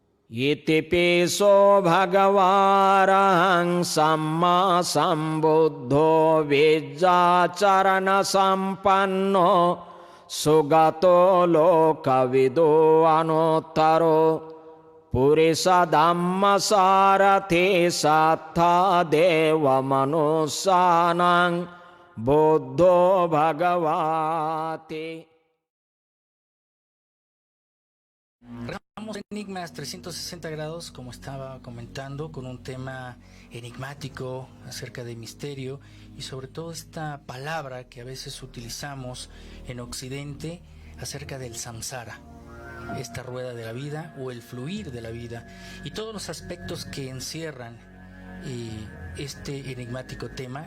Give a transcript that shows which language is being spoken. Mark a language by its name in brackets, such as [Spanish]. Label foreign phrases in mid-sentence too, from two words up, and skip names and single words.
[Pali] Itipiso bhagavarahang samma sambuddho vijjacharana sampanno sugato lokavido anuttaro purisa dhamma sarati sattha deva manussanang buddho bhagavati. [Spanish] Regresamos a Enigmas 360 grados, como estaba comentando, con un tema enigmático acerca de misterio y sobre todo esta palabra que a veces utilizamos en Occidente acerca del samsara, esta rueda de la vida o el fluir de la vida y todos los aspectos que encierran este enigmático tema.